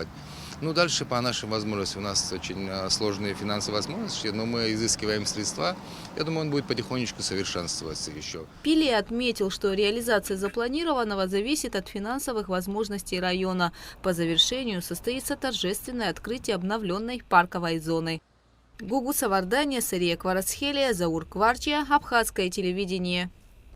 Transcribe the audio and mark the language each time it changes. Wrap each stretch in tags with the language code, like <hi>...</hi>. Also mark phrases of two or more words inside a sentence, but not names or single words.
<ru>Ну, дальше по нашим возможностям, у нас очень сложные финансовые возможности, но мы изыскиваем средства. Я думаю, он будет потихонечку совершенствоваться еще. Пили отметил, что реализация запланированного зависит от финансовых возможностей района. По завершению состоится торжественное открытие обновленной парковой зоны. Гугу Савардания, Сария Кварацхелия, Заур Кварчия, Абхазское телевидение.</ru>